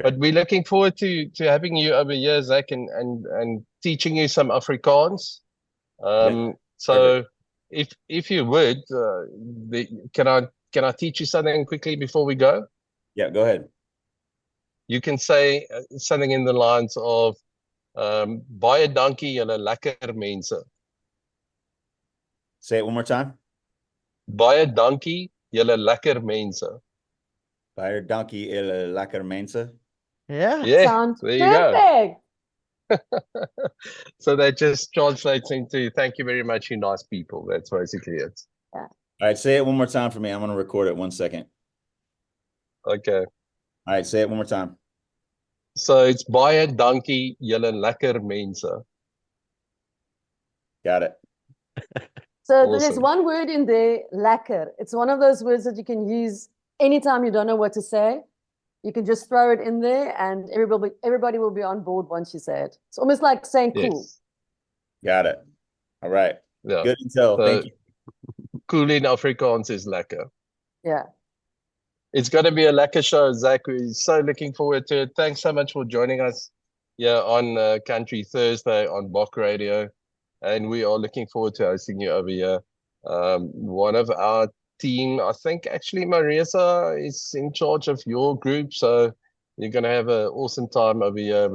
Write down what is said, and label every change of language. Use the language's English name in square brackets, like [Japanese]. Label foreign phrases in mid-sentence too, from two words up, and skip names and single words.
[English] But we're looking forward to having you over here, Zach, and teaching you some Afrikaans. So if you would, can I teach you something quickly before we go? Yeah, go ahead. You can say something in the lines of [Afrikaans] baie dankie julle lekker mense. [English] Say it one more time. [Afrikaans] Baie dankie julle lekker mense. Baie dankie julle lekker mense. [English] Yeah. Sounds there you perfect. Go. So that just translates into thank you very much, you nice people. That's basically it. Yeah. All right, say it one more time for me. I'm going to record it 1 second. Okay. All right, say it one more time. So it's [Afrikaans] baie dankie julle lekker mense. [English] Got it. So Awesome. There's one word in there, lekker. It's one of those words that you can use anytime you don't know what to say. You can just throw it in there and everybody will be on board once you say it. It's almost like saying cool. Got it. All right. Yeah. Good intel. Thank you. Cool in Afrikaans is lekker. Yeah. It's going to be a lekker show, Zach. We're so looking forward to it. Thanks so much for joining us. on Country Thursday on Bok Radio, and we are looking forward to hosting you over here. One of our team, I think actually Marisa is in charge of your group, so you're going to have an awesome time over here.